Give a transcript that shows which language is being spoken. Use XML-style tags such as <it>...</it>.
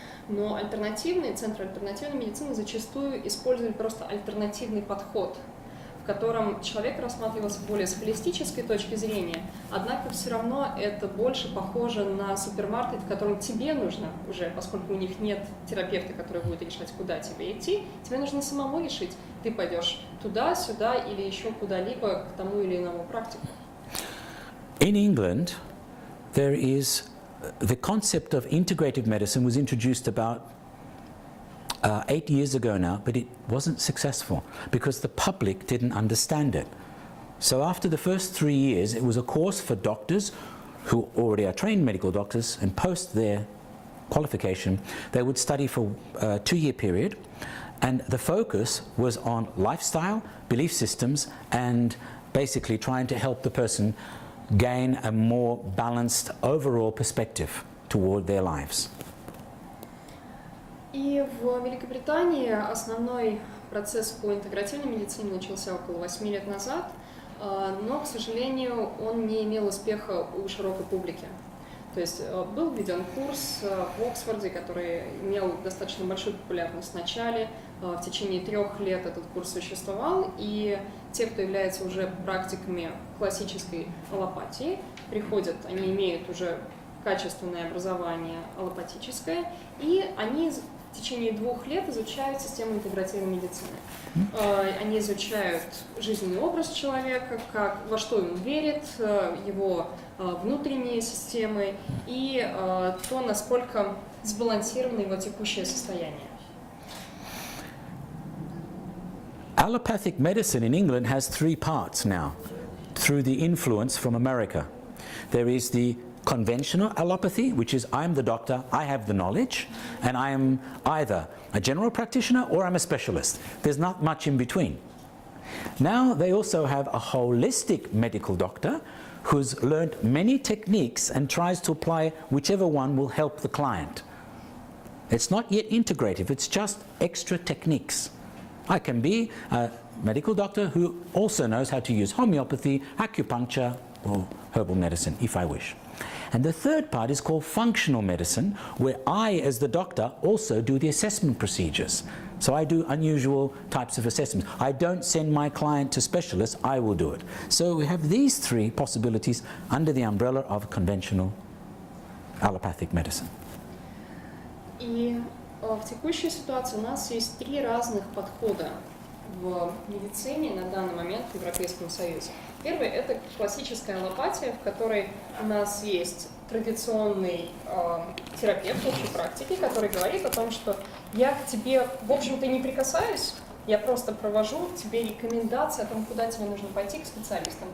<ru>Но центры альтернативной медицины зачастую используют просто альтернативный подход, в котором человек рассматривался более с холистической точки зрения, однако все равно это больше похоже на супермаркет, в котором тебе нужно уже, поскольку у них нет терапевта, который будет решать, куда тебе идти, тебе нужно самому решить, ты пойдешь туда, сюда или еще куда-либо к тому или иному практику.</ru> <en>In England, there is the concept of integrative medicine was introduced about 8 years ago now, but it wasn't successful because the public didn't understand it. So after the first 3 years, it was a course for doctors who already are trained medical doctors, and post their qualification, they would study for a 2-year period, and the focus was on lifestyle, belief systems, and basically trying to help the person gain a more balanced overall perspective toward their lives.</en> <ru>И в Великобритании основной процесс по интегративной медицине начался около 8 лет назад, но, к сожалению, он не имел успеха у широкой публики. То есть был введен курс в Оксфорде, который имел достаточно большую популярность в начале. В течение 3 лет этот курс существовал, и те, кто является уже практиками классической аллопатии, приходят, они имеют уже качественное образование аллопатическое, и они в течение 2 лет изучают систему интегративной медицины. Они изучают жизненный образ человека, во что он верит, его внутренние системы и то, насколько сбалансировано его текущее состояние.</ru> <en>Allopathic medicine in England has 3 parts now, through the influence from America. There is the conventional allopathy, which is I'm the doctor, I have the knowledge, and I am either a general practitioner or I'm a specialist. There's not much in between. Now they also have a holistic medical doctor who's learned many techniques and tries to apply whichever one will help the client. It's not yet integrative, it's just extra techniques. I can be a medical doctor who also knows how to use homeopathy, acupuncture, or herbal medicine, if I wish. And the third part is called functional medicine, where I, as the doctor, also do the assessment procedures. So I do unusual types of assessments. I don't send my client to specialists, I will do it. So we have these 3 possibilities under the umbrella of conventional allopathic medicine.</en> <ru>И в текущей ситуации у нас есть 3 разных подхода в медицине на данный момент в Европейском Союзе. Первый – это классическая аллопатия, в которой у нас есть традиционный терапевт общей практики, который говорит о том, что я к тебе, в общем-то, не прикасаюсь, я просто провожу тебе рекомендации о том, куда тебе нужно пойти к специалистам.</ru>